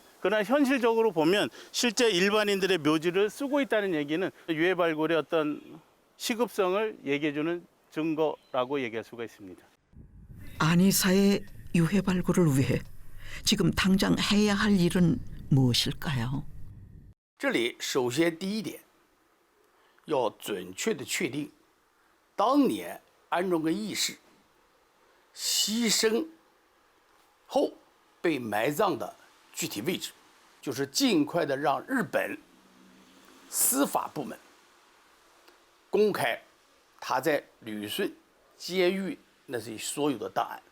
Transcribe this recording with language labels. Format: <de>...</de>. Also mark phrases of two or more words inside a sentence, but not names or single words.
<ko>그러나 현실적으로 보면 실제 일반인들의 묘지를 쓰고 있다는 얘기는 유해 발굴의 어떤 시급성을 얘기해주는 증거라고 얘기할 수가 있습니다. 안이사의 유해 발굴을 위해 지금 당장 해야 할 일은 무엇일까요?</ko> <zh>这里首先第一点，要准确的确定当年安重根义士牺牲后被埋葬的具体位置，就是尽快的让日本司法部门公开他在旅顺监狱那些所有的档案。</zh>